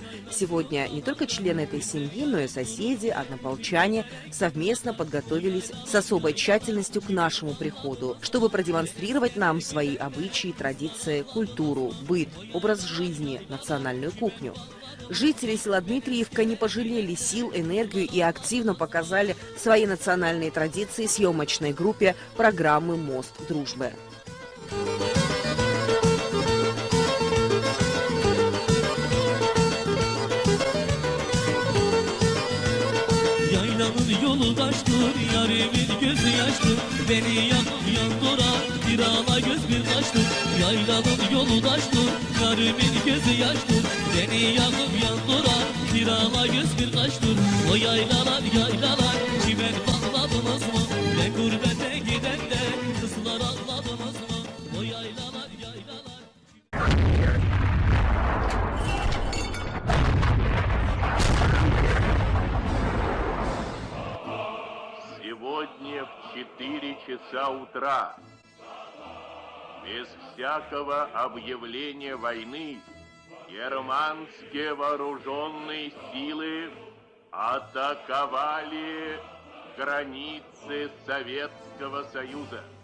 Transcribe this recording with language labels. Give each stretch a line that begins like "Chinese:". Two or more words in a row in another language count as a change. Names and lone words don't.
Russian: Сегодня не только члены этой семьи, но и соседи, однополчане совместно подготовились с особой тщательностью к нашему приходу, чтобы продемонстрировать нам свои обычаи, традиции, культуру, быт, образ жизни, национальную кухню. Жители села Дмитриевка не пожалели сил, энергию и активно показали свои национальные традиции съемочной группе программы «Мост дружбы».
Turkish: Yaylanın yolu taştır, yarimin gözü yaştır. Beni yanıp yandıran bir ala göz bir taştır. Yaylanın yolu taştır, yarimin gözü yaştır. Beni yanıp yandıran bir ala göz bir taştır. O yaylalar yaylalar, çimen bağladınız mı? Ve gurbete giden de kızlar ağladınız mı? O yaylalar yaylalar.
Russian: Сегодня в 4 часа утра, без всякого объявления войны, германские вооруженные силы атаковали границы Советского Союза.